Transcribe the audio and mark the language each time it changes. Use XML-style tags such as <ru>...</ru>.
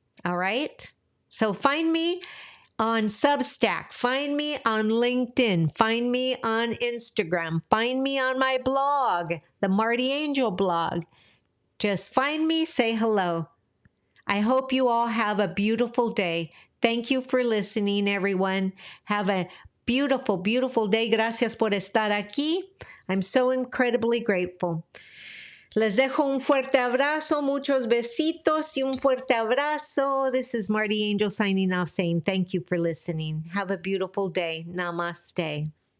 <en>All right? So find me on Substack, find me on LinkedIn, find me on Instagram, find me on my blog, the Marti Angel blog. Just find me, say hello. I hope you all have a beautiful day. Thank you for listening, everyone. Have a beautiful, beautiful day.</en> <es>Gracias por estar aquí.</es> <en>I'm so incredibly grateful.</en> <es>Les dejo un fuerte abrazo, muchos besitos y un fuerte abrazo.</es> <en>This is Marti Angel signing off saying thank you for listening. Have a beautiful day. Namaste.</en>